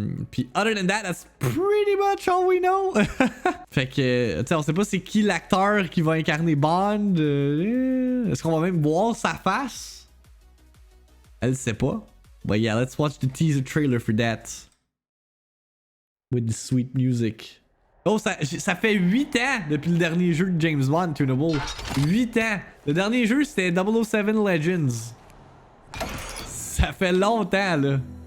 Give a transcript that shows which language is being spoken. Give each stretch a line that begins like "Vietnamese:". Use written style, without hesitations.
French: Puis
English: other than that, that's pretty much all we know.
French: Fait que, tu sais, on sait pas c'est qui l'acteur qui va incarner Bond. Est-ce qu'on va même voir sa face? Elle sait pas.
English: But yeah, let's watch the teaser trailer for that. With the sweet music.
French: Oh, ça fait 8 ans depuis le dernier jeu de James Bond, Tunable. 8 ans. Le dernier jeu, c'était 007 Legends. Ça fait longtemps, là.